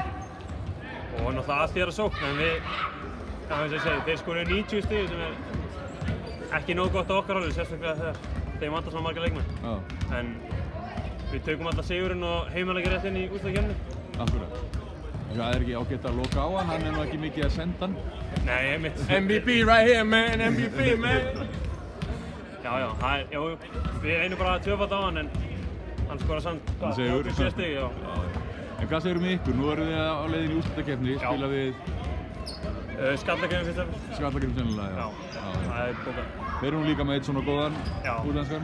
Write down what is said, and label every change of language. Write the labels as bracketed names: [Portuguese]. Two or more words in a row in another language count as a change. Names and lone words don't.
[Icelandic] Og náttúrulega allt í þeirra sókn, en við, þeir skoruðu 90 stig sem er ekki nógu gott á okkar hálfu, sérstaklega þegar þeim vantar svona marga leikmenn. En við tökum alltaf sigurinn og heimaleikir rétt inn í úrslitakeppni. Akkurat. Það er ekki ágætt að loka á hann er nú ekki mikið að senda hann. Nei, einmitt. [English] MVP right here, man! MVP, man! [Icelandic] Já, við einum bara tvöfald á hann, en hann skora samt, hvað, 87 stig, já. En hvað segir um ykkur? Nú erum þið á leiðinni í úrslitakeppni, spila við... Skallagrím fyrst og fremst. Skallagrím sennilega, já. Það er bókað. Þeir eru nú líka með eitt svona góðan útlenskan.